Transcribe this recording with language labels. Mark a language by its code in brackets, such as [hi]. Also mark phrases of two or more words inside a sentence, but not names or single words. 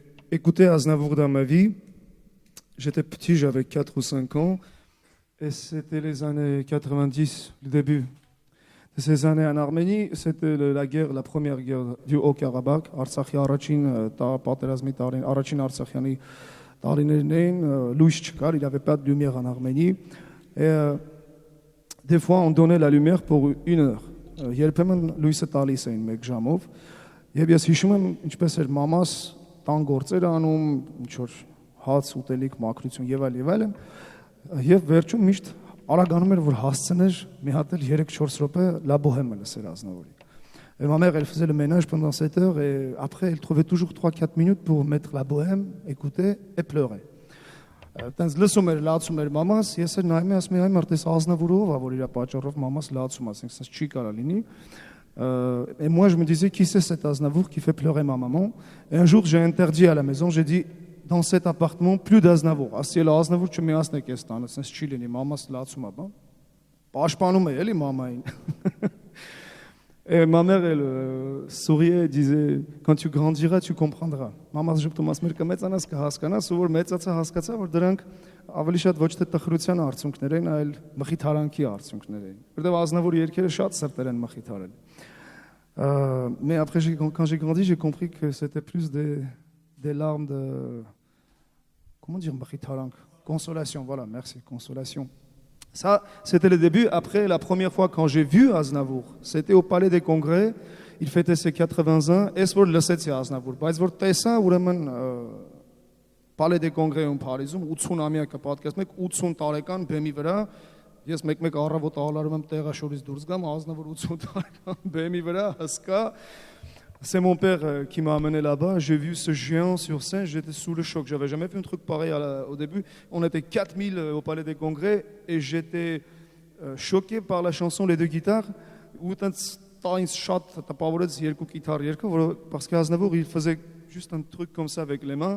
[fr] écouté Aznavour dans ma vie, j'étais petit, j'avais 4 ou 5 ans, et c'était les années 90, le début de ces années en Arménie. C'était la première guerre du Haut-Karabakh, [hy] Արցախի Առաջին, Առաջին Արցախյանի, [fr] il n'y avait pas de lumière en Arménie. Et des fois, on donnait la lumière pour 1 heure. [hy] Երբեմն լույսը տալիս էին 1 ժամով, եւ ես հիշում եմ ինչպես էր մամաս տան գործերը անում, ինչ որ հաց ուտելիք, մաքրություն եւ այլն, եւ վերջում միշտ արագանում էր որ հասցներ մի հատ էլ 3-4 րոպե la bohème լսեր Aznavour-ի. [fr] Et ma mère elle faisait le ménage pendant cette heure et après elle trouvait toujours 3-4 minutes pour mettre la bohème, écouter et pleurer. [hy] Տենց լսում էր, լացում էր մամաս, ես էլ նայում եմ, ասում եմ, այ մարդես Aznavour-ով, որ իր պատճառով մամաս լացում, ասենք, սենց չի կարա լինի. [fr] Et moi je me disais qui c'est cet Aznavour qui fait pleurer ma maman. Et un jour j'ai interdit à la maison, j'ai dit dans cet appartement plus d'Aznavour. [hy] Ասի էլ Aznavour չմիացնեք ես տանը, սենց չի լինի, մամաս լացում է, բան։ Պաշտպանում է էլի մամային։ [fr] Et ma mère, elle souriait et disait, quand tu grandiras, tu comprendras. [hy] Մամաս ժպտում ասում էր կմեծանաս կհասկանաս, ու որ մեծացա հասկացա, որ դրանք ավելի շատ ոչ թե տխրության արդյունքներ են, այլ մխիթարանքի արդյունքներ են։ Որտեղ Aznavour երգերը շատ սրտեր են մխիթարել։ [fr] Mais après, quand j'ai grandi, j'ai compris que c'était plus des larmes de... Comment dire, mkhitarank? Consolation, voilà, merci, consolation. Ça, c'était le début. Après, la première fois quand j'ai vu Aznavour, c'était au Palais des Congrès. Il fêtait ses 80 ans. Est-ce que le 7 Aznavour? [hy] Բայց որ տեսա ուրեմն Palais des Congrès-ում Փարիզում 80 ամյակը պատկերացնեք 80 տարեկան բեմի վրա ես մեկ-մեկ առավոտ ալարում եմ տեղաշորից դուրս գամ Aznavour 80 տարեկան բեմի վրա հսկա. [fr] C'est mon père qui m'a amené là-bas. J'ai vu ce géant sur scène. J'étais sous le choc. J'avais jamais vu un truc pareil au début. On était 4000 au Palais des Congrès et j'étais choqué par la chanson Les deux guitares. Parce qu'Aznavour, il faisait juste un truc comme ça avec les mains.